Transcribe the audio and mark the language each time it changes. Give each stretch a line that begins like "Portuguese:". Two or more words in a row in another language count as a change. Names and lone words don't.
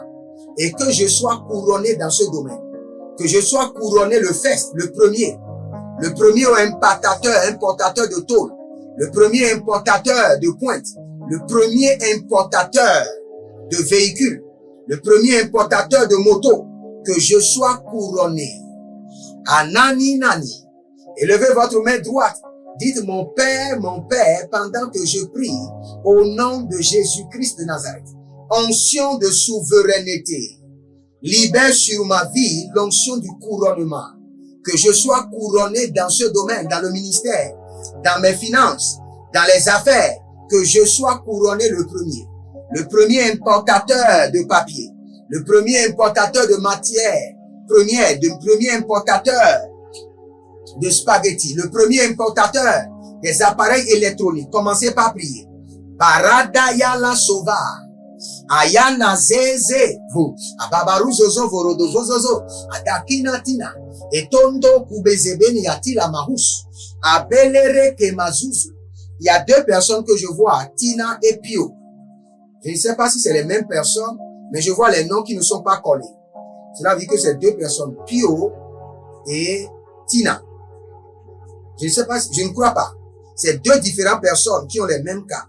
French: Et que je sois couronné dans ce domaine. Que je sois couronné le fest, le premier importateur de tôle. Le premier importateur de pointe. Le premier importateur de véhicules. Le premier importateur de motos, que je sois couronné. Anani nani. Élevez votre main droite. Dites mon Père, pendant que je prie, au nom de Jésus-Christ de Nazareth. Onction de souveraineté. Libère sur ma vie l'onction du couronnement. Que je sois couronné dans ce domaine, dans le ministère, dans mes finances, dans les affaires. Que je sois couronné le premier importateur de papier, le premier importateur de matière première, le premier importateur de spaghettis, le premier importateur des appareils électroniques. Commencez par prier. Baradaya la sova, ayana zeze, vous, ababaru zozo vorodo zozo, adakina tina, etondo kubezebeni yatila mahus, abelere kemazuzu. Il y a deux personnes que je vois, Tina et Pio. Je ne sais pas si c'est les mêmes personnes, mais je vois les noms qui ne sont pas collés. Cela veut dire que c'est deux personnes, Pio et Tina. Je ne sais pas, je ne crois pas. C'est deux différentes personnes qui ont les mêmes cas.